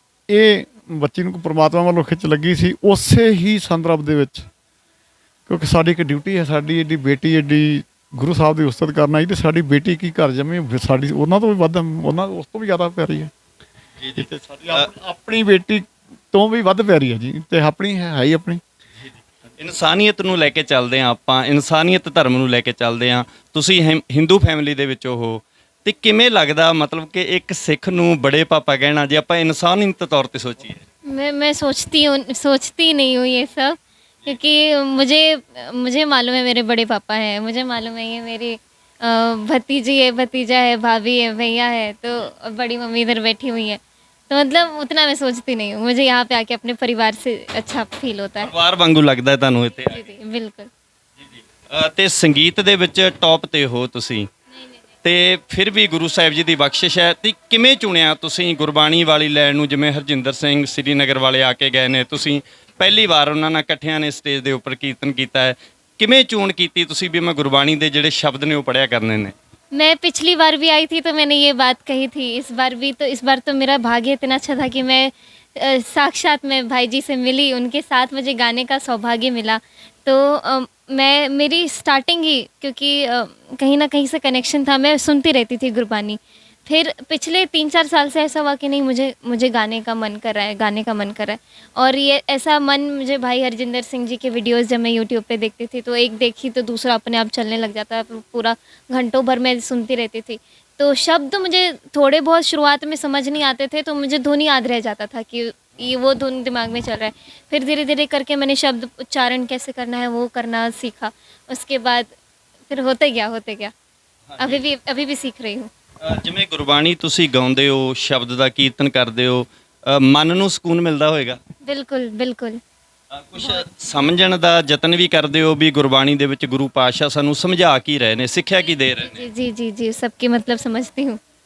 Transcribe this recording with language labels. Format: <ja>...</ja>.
<pa>ਇਹ ਬੱਚੀ ਨੂੰ ਪਰਮਾਤਮਾ ਵੱਲੋਂ ਖਿੱਚ ਲੱਗੀ ਸੀ ਉਸੇ ਹੀ ਸੰਦਰਭ ਦੇ ਵਿੱਚ, ਕਿਉਂਕਿ ਸਾਡੀ ਇੱਕ ਡਿਊਟੀ ਹੈ, ਸਾਡੀ ਐਡੀ ਬੇਟੀ, ਐਡੀ ਗੁਰੂ ਸਾਹਿਬ ਦੀ ਉਸਤਤ ਕਰਨਾ ਹੀ, ਅਤੇ ਸਾਡੀ ਬੇਟੀ ਕੀ ਘਰ ਜੰਮੀ ਸਾਡੀ ਉਹਨਾਂ ਤੋਂ ਵੀ ਵੱਧ, ਉਹਨਾਂ ਉਸ ਤੋਂ ਵੀ ਜ਼ਿਆਦਾ ਪਿਆਰੀ ਹੈ ਜੀ, ਅਤੇ ਸਾਡੀ ਆਪਣੀ ਬੇਟੀ ਤੋਂ ਵੀ ਵੱਧ ਪਿਆਰੀ ਹੈ ਜੀ, ਅਤੇ ਆਪਣੀ ਹੈ ਹੀ ਆਪਣੀ। ਇਨਸਾਨੀਅਤ ਨੂੰ ਲੈ ਕੇ ਚੱਲਦੇ ਹਾਂ ਆਪਾਂ, ਇਨਸਾਨੀਅਤ ਧਰਮ ਨੂੰ ਲੈ ਕੇ ਚੱਲਦੇ ਹਾਂ। ਤੁਸੀਂ ਹਿੰਦੂ ਫੈਮਿਲੀ ਦੇ ਵਿੱਚੋਂ ਹੋ, ਅਤੇ ਕਿਵੇਂ ਲੱਗਦਾ ਮਤਲਬ ਕਿ ਇੱਕ ਸਿੱਖ ਨੂੰ ਬੜੇ ਪਾਪਾ ਕਹਿਣਾ, ਜੇ ਆਪਾਂ ਇਨਸਾਨੀਅਤ ਤੌਰ 'ਤੇ ਸੋਚੀਏ?</pa> <hi>मैं सोचती नहीं हूँ ये सब, क्योंकि मुझे मालूम है मेरे बड़े पापा हैं, मुझे मालूम है ये मेरी भतीजी है, भतीजा है, भाभी है, भैया है, तो बड़ी मम्मी इधर बैठी हुई है, तो मतलब उतना मैं सोचती नहीं हूँ। मुझे यहाँ पे आके अपने परिवार से अच्छा फील होता है।</hi> <pa>ਪਰਿਵਾਰ ਵਾਂਗੂ ਲੱਗਦਾ ਤੁਹਾਨੂੰ ਇੱਥੇ?</pa> <hi>जी जी बिल्कुल।</hi> <pa>ਅਤੇ ਸੰਗੀਤ ਦੇ ਵਿੱਚ ਟੌਪ 'ਤੇ ਹੋ ਤੁਸੀਂ, ਅਤੇ ਫਿਰ ਵੀ ਗੁਰੂ ਸਾਹਿਬ ਜੀ ਦੀ ਬਖਸ਼ਿਸ਼ ਹੈ। ਅਤੇ ਕਿਵੇਂ ਚੁਣਿਆ ਤੁਸੀਂ ਗੁਰਬਾਣੀ ਵਾਲੀ ਲੈਣ ਨੂੰ? ਜਿਵੇਂ ਹਰਜਿੰਦਰ ਸਿੰਘ ਸ੍ਰੀਨਗਰ ਵਾਲੇ ਆ ਕੇ ਗਏ ਨੇ, ਤੁਸੀਂ ਪਹਿਲੀ ਵਾਰ ਉਹਨਾਂ ਨਾਲ ਇਕੱਠਿਆਂ ਨੇ ਸਟੇਜ ਦੇ ਉੱਪਰ ਕੀਰਤਨ ਕੀਤਾ ਹੈ। ਕਿਵੇਂ ਚੋਣ ਕੀਤੀ ਤੁਸੀਂ ਵੀ ਮੈਂ ਗੁਰਬਾਣੀ ਦੇ ਜਿਹੜੇ ਸ਼ਬਦ ਨੇ ਉਹ ਪੜ੍ਹਿਆ ਕਰਨੇ ਨੇ?</pa> <hi>मैं पिछली बार भी आई थी तो मैंने ये बात कही थी, इस बार तो मेरा भाग्य इतना अच्छा था कि मैं साक्षात मैं भाई जी से मिली, उनके साथ मुझे गाने का सौभाग्य मिला। तो मेरी स्टार्टिंग ही क्योंकि कहीं ना कहीं से कनेक्शन था, मैं सुनती रहती थी गुरबानी। फिर पिछले 3-4 साल से ऐसा हुआ कि नहीं, मुझे गाने का मन कर रहा है, गाने का मन कर रहा है। और ये ऐसा मन मुझे भाई हरजिंदर सिंह जी के वीडियोस जब मैं यूट्यूब पे देखती थी तो एक देखी तो दूसरा अपने आप चलने लग जाता है, पूरा घंटों भर मैं सुनती रहती थी। तो शब्द मुझे थोड़े बहुत शुरुआत में समझ नहीं आते थे, तो मुझे धुन याद रह जाता था कि ये वो धुन दिमाग में चल रहा है। फिर धीरे धीरे करके मैंने शब्द उच्चारण कैसे करना है वो करना सीखा। उसके बाद फिर होते गया अभी भी सीख रही हूँ।</hi> <pa>ਜਿਵੇਂ ਗੁਰਬਾਣੀ ਤੁਸੀਂ ਗਾਉਂਦੇ ਹੋ, ਸ਼ਬਦ ਦਾ ਕੀਰਤਨ ਕਰਦੇ ਹੋ, ਮਨ ਨੂੰ ਸਕੂਨ ਮਿਲਦਾ ਹੋਵੇਗਾ?</pa> <hi>बिल्कुल बिल्कुल।</hi> <pa>ਕੁਝ ਸਮਝਣ ਦਾ ਯਤਨ ਵੀ ਕਰਦੇ ਹੋ ਵੀ ਗੁਰਬਾਣੀ ਦੇ ਵਿੱਚ ਗੁਰੂ ਪਾਤਸ਼ਾਹ ਸਾਨੂੰ ਸਮਝਾ ਕੀ ਰਹੇ ਨੇ, ਸਿੱਖਿਆ ਕੀ ਦੇ ਰਹੇ ਨੇ?</pa> <hi>जी सबकी मतलब समझती हूँ।</hi>